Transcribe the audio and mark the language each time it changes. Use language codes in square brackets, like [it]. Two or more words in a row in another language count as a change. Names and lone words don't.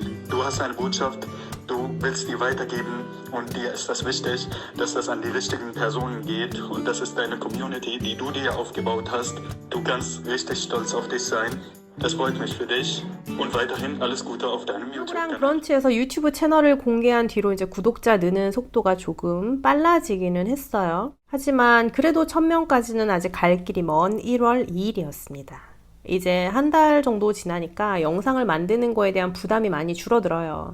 [de] Du hast eine Botschaft, du willst die weitergeben und dir ist das wichtig, dass das an die richtigen Personen geht und das ist deine Community, die du dir aufgebaut hast. Du kannst richtig stolz auf dich sein. Das freut mich für dich und weiterhin alles Gute auf deinem YouTube-Kanal. [ko] 브런치에서 유튜브 채널을 공개한 뒤로 이제 구독자 느는 속도가 조금 빨라지기는 했어요. 하지만 그래도 1000명까지는 아직 갈 길이 먼 1월 2일이었습니다. 이제 1달 정도 지나니까 영상을 만드는 거에 대한 부담이 많이 줄어들어요.